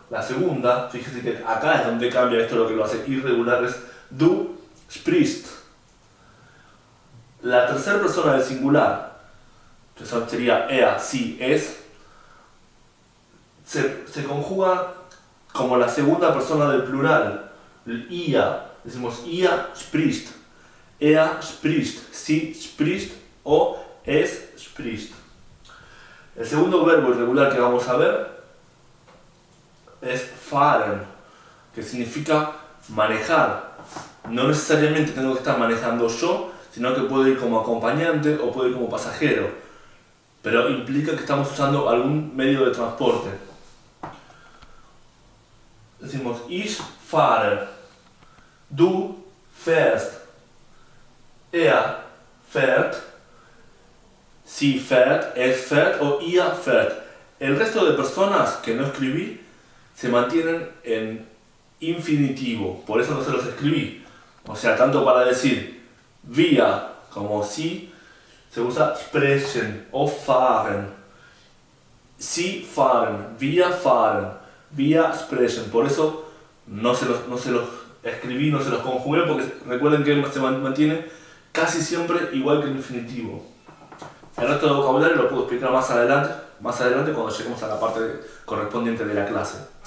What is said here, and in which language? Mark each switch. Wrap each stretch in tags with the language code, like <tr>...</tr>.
<es>La segunda, fíjese que acá es donde cambia esto, lo que lo hace irregular, es</es> <de>du sprichst.</de> <es>La tercera persona del singular, que sería</es> <de>er, sie, es,</de> <es>se conjuga como la segunda persona del plural, el ia. Decimos</es> <de>ia spricht, er spricht, sie spricht</de> <es>o</es> <de>es spricht.</de> <es>El segundo verbo irregular que vamos a ver es fahren, que significa manejar. No necesariamente tengo que estar manejando yo, sino que puedo ir como acompañante o puedo ir como pasajero. Pero implica que estamos usando algún medio de transporte. Decimos</es> <de>ich fahre, du fährst, er fährt, sie fährt, es fährt</de> <es>o</es> <de>ihr fährt.</de> <es>El resto de personas que no escribí se mantienen en infinitivo, por eso no se los escribí. O sea, tanto para decir wir como sie se usa sprechen o fahren.</es> <de>Sie fahren, wir sprechen.</de> <es>Por eso no se los escribí, no se los conjugué, porque recuerden que se mantiene casi siempre igual que el infinitivo. El resto del vocabulario lo puedo explicar más adelante cuando lleguemos a la parte correspondiente de la clase.</es>